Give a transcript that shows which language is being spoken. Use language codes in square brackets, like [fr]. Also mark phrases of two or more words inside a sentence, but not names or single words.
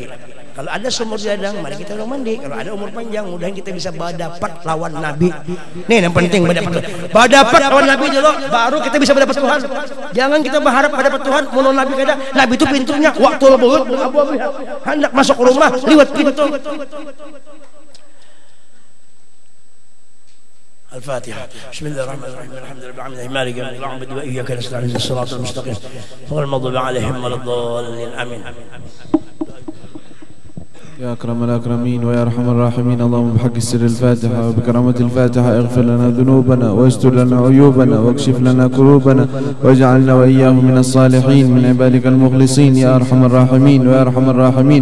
[bjn] Kalau ada sumur di ladang mari kita mandi. Kalau ada umur panjang mudahan kita bisa berdapat lawan Nabi. Nih yang penting berdapat lawan Nabi dulu baru kita bisa berdapat Tuhan. Jangan kita berharap berdapat Tuhan mun Nabi kada. Nabi itu pintunya waktu lebeut abu-abu. Hendak masuk rumah liwat pintu. [ar] الفاتحة بسم الله الرحمن الرحيم الحمد لله رب العالمين مالك يوم الدين نعبد وإياك نستعين الصراط المستقيم غير المغضوب عليهم ولا الضالين آمين يا أكرم الأكرمين ويا أرحم الراحمين. اللهم بحق السر الفاتحة وبكرامة الفاتحة اغفر لنا ذنوبنا واستر لنا عيوبنا واكشف لنا كروبنا واجعلنا وإياهم من الصالحين من عبادك المخلصين يا أرحم الراحمين ويا أرحم الراحمين.